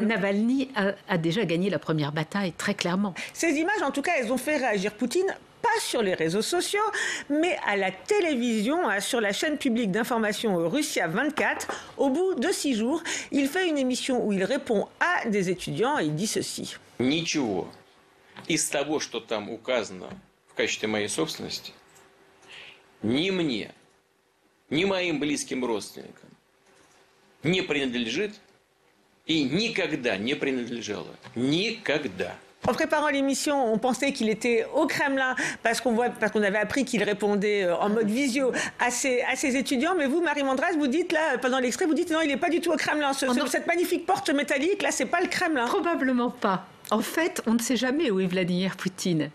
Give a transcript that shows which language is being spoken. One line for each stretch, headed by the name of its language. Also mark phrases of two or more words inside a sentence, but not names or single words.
French: Navalny a déjà gagné la première bataille, très clairement. Ces images, en tout cas, elles ont fait réagir Poutine, pas sur les réseaux sociaux, mais à la télévision, sur la chaîne publique d'information Russia 24. Au bout de 6 jours, il fait une émission où il répond à des étudiants et il dit ceci.
Russian: Ничего из того, что там указано в качестве моей собственности, ни мне, ни моим близким родственникам не принадлежит и никогда не принадлежало. Никогда.
French: En préparant l'émission, on pensait qu'il était au Kremlin parce qu'on avait appris qu'il répondait en mode visio à ses étudiants. Mais vous, Marie Mandras, vous dites là, pendant l'extrait, vous dites non, il n'est pas du tout au Kremlin. Cette magnifique porte métallique, là, c'est pas le Kremlin. Probablement pas. En fait, on ne sait jamais où est Vladimir Poutine.